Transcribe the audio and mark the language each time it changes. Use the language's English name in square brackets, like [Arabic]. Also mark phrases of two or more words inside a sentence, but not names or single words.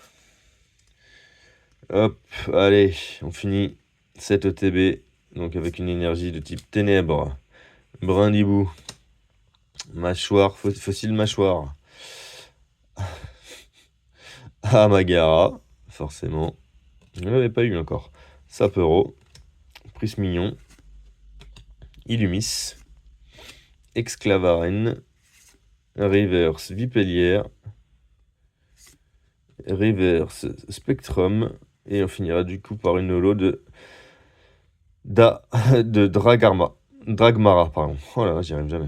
[French] Hop, allez, on finit cette ETB. Donc avec une énergie de type ténèbres. Brindibou. Mâchoire, fossile mâchoire. Amagara, forcément. Je ne l'avais pas eu encore. Sapero. Prismillon. Illumis. Exclavaren. Reverse Vipellière. Reverse Spectrum. Et on finira du coup par une holo de Dragmara, pardon. Oh là là, j'y arrive jamais.